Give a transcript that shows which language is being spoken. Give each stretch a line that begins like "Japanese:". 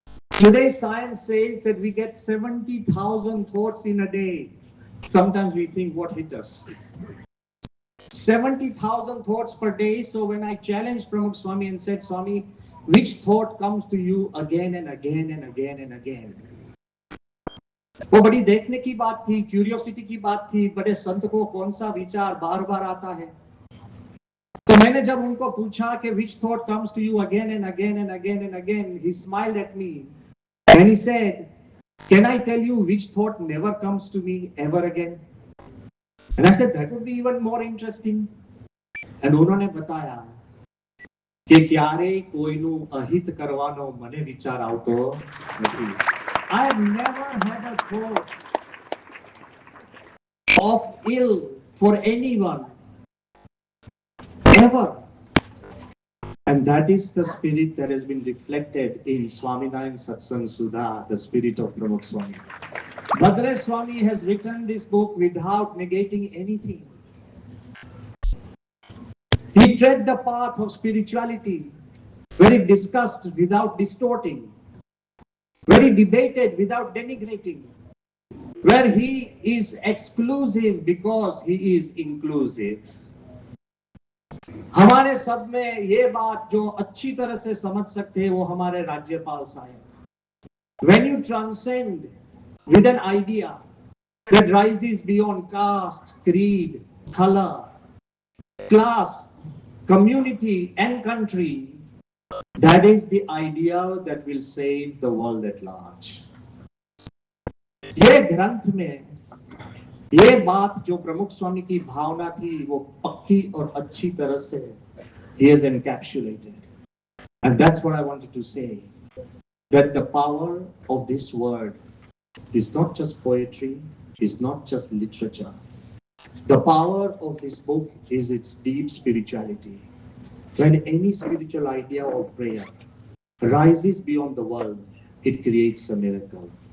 English: Today science says that we get 70,000 thoughts in a day. Sometimes we think what hit us. 70,000 thoughts per day. So when I challenged Pramukh Swami and said, Swami, which thought comes to you again and again and again and again?
Hindi: वो बड़ी देखने की बात थी, curiosity की बात थी, बड़े संत को कौन सा विचार बार बार आता है? तो मैंने जब उनको पूछा कि
English: which thought comes to you again and again and again and again, he smiled at me and he said, can I tell you which thought never comes to me ever again? And I said, that would be even more interesting.
Gujarati: And
Hindi: उन्होंने बताया
Gujarati: કે ક્યારે કોઈનું અહિત કરવાનો મને વિચાર આવતો નથી.
English: I have never had a thought of ill for anyone ever. And that is the spirit that has been reflected in Swaminarayan Satsang Sudha, the spirit of Pramukh Swami. Bhadresh Swami has written this book without negating anything. He tread the path of spirituality, very discussed without distorting, very debated without denigrating, where he is exclusive because he is inclusive.
Hindi: हमारे सब में ये बात जो अच्छी तरह से समझ सकते हैं वो हमारे राज्यपाल साहब.
English: When you transcend with an idea that rises beyond caste, creed, color, class, community and country, that is the idea that will save the world at large.
Hindi: ये ग्रंथ में ये बात जो प्रमुख स्वामी की भावना थी वो पक्की और अच्छी तरह से
English: he has encapsulated. And that's what I wanted to say, that the power of this word is not just poetry, is not just literature. The power of this book is its deep spirituality. When any spiritual idea or prayer rises beyond the world, it creates a miracle.